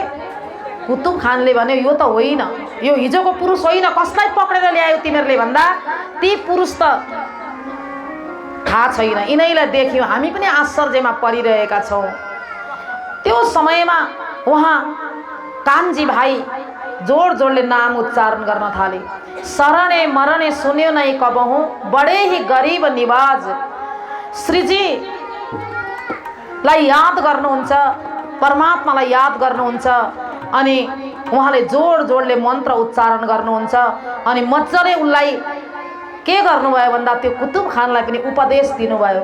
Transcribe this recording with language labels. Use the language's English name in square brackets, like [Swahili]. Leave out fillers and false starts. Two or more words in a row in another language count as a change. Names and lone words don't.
[Nepali] कुतुब खानले भन्यो, यो त होइन, यो हिजोको पुरुष होइन, कसलाई पक्रेर ल्यायो तिमीहरूले भन्दा ती पुरुष त थाहा छैन, यिनैलाई देख्यौँ, हामी पनि आश्चर्यमा परिरहेका छौँ। त्यो समयमा उहाँ कान्छी भाइ जोड जोडले नाम उच्चारण गर्न थाले। [Hindi] शरणे मरणे सुन्यो नै कबहु, बडे ही गरीब निवाज। [Nepali] श्रीजी लाई याद गर्नुहुन्छ, परमात्मालाई याद गर्नुहुन्छ, अनि उहाँले जोड जोडले मन्त्र उच्चारण गर्नुहुन्छ। अनि मजाले उनलाई के गर्नुभयो भन्दा त्यो कुतुब खानलाई पनि उपदेश दिनुभयो।